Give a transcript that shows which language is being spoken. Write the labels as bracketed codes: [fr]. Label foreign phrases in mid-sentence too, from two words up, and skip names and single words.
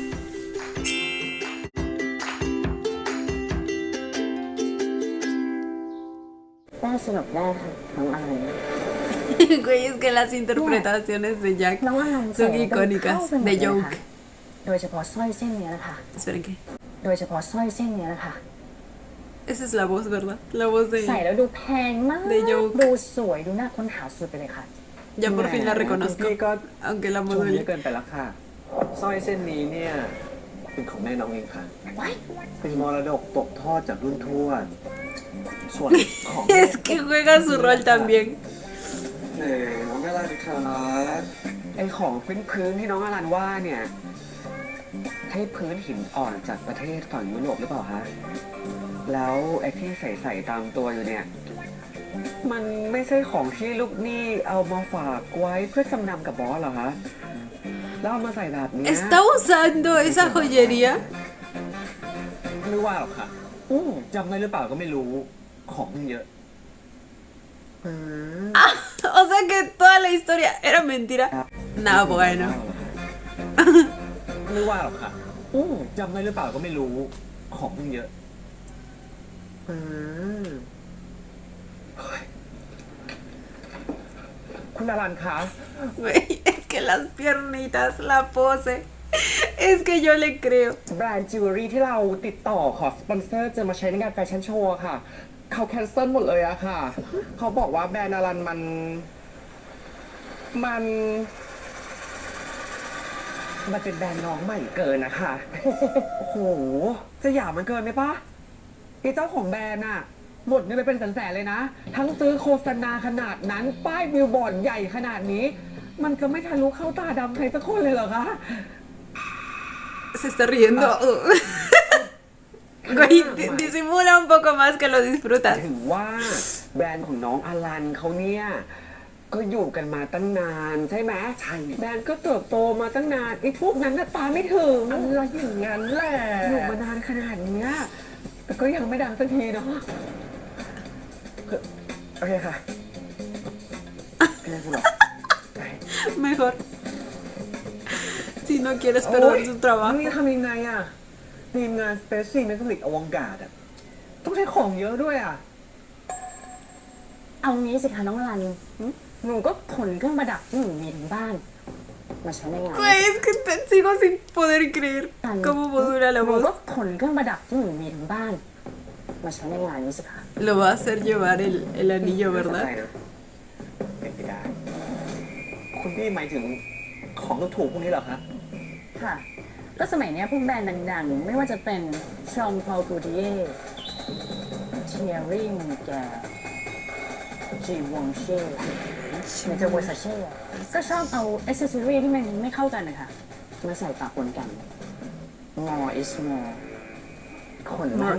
[es] Güey, es que las interpretaciones de Jack son icónicas. De Joke. Esperen, ¿qué? Esa es la voz, ¿verdad? La voz de Joke. Ya por fin la reconozco, aunque la module. [th] สร้อยเส้นนี้เนี่ยเป็นของแม่น้องเองค่ะเป็นมรดกตกทอดจากรุ่นทวดส่วนของ [es] Es que juega su rol también. [th] น้องอลันครับไอของพื้นที่น้องอลันว่าเนี่ยให้พื้นหินอ่อนจากประเทศฝั่งยุโรปหรือเปล่าฮะแล้วไอที่ใส่ตามตัวอยู่เนี่ยมันไม่ใช่ของที่ลูกหนี้เอามาฝากไว้เพื่อจำนำกับบอสเหรอฮะ [es] ¿Está usando esa joyería? [th] ไม่ว่าหรอกค่ะจำได้หรือเปล่าก็ไม่รู้ของเยอะ [es] O sea que toda la historia era mentira. No, bueno. [th] ไม่ว่าหรอกค่ะจำได้หรือเปล่าก็ไม่รู้ของเยอะคุณอลันคะ [es] Es que las piernitas, la pose. Es que yo le creo. [th] แบรนด์จิวเวลรี่ที่เราติดต่อขอสปอนเซอร์จะมาใช้ในงานแฟชั่นโชว์ค่ะเขาแคนเซิลหมดเลยอะค่ะเขาบอกว่าแบรนด์อลันมันเป็นแบรนด์น้องใหม่เกินนะคะโอ้โหสยามมันเกินไหมปะไอ้เจ้าของแบรนด์อะหมดเงินไปเป็นแสนๆเลยนะทั้งซื้อโฆษณาขนาดนั้นป้ายบิลบอร์ดใหญ่ขนาดนี้มันจะไม่ทะลุเข้าตาดำใครสักคนเลยเหรอคะ [es] Se está riendo. Güey, disimula un poco más que lo disfrutas. [th] ถึงว่าแบรนด์ของน้องอลันเขาเนี่ยก็อยู่กันมาตั้งนานใช่ไหมใช่แบรนด์ก็เติบโตมาตั้งนานไอ้พวกนั้นน่ะตาไม่ถึงอะไรอย่างงั้นแหละอยู่มานานขนาดนี้แต่ก็ยังไม่ดังสักทีเนาะโอเคค่ะไม่ได้พูดหรอก [es] Mejor. Si no quieres perder su trabajo. [th] นี่ทำยังไงอ่ะทีมงาน Space Republic อวงการอ่ะต้องใช้ของเยอะด้วยอ่ะ เอางี้สิคะน้องอลันหนูก็ขนเครื่องประดับที่หนูมีถึงบ้านมาใช้ในงาน [es] Güey, es que sigo sin poder creer cómo modula la [th] หนูก็ [es] voz. [th] ขนเครื่องประดับที่หนูมีถึงบ้านมาใช้ในงานนี้สิคะ [es] Lo va a hacer llevar el anillo, ¿verdad? [th] เป็นไปได้คุณพี่หมายถึงของถูกพวกนี้เหรอคะ ค่ะก็สมัยนี้พวกแบรนด์ดังๆไม่ว่าจะเป็นชองพอลกูดิเย่เทียรี่มูแกจีวองเช่หรือจะวอร์ซาเช่ก็ชอบเอาอ c เซสซอรี่ที่มันไม่เข้ากันนะคะมาใส่ปะปนกัน [en] more is more [th] ขนมา